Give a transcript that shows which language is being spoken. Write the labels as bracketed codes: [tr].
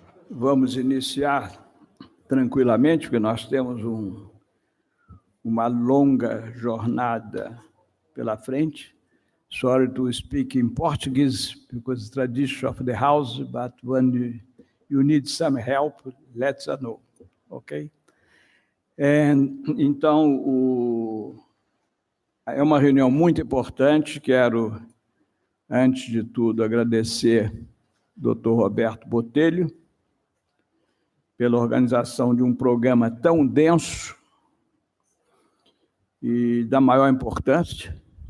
[pt] Vamos iniciar tranquilamente, porque nós temos uma longa jornada pela frente. [en] Sorry to speak in Portuguese, because it's tradition of the house, but when you need some help, let us know, ok? [pt] Então, é uma reunião muito importante. Quero, antes de tudo, agradecer ao Dr. Roberto Botelho pela organização de um programa tão denso e da maior importância.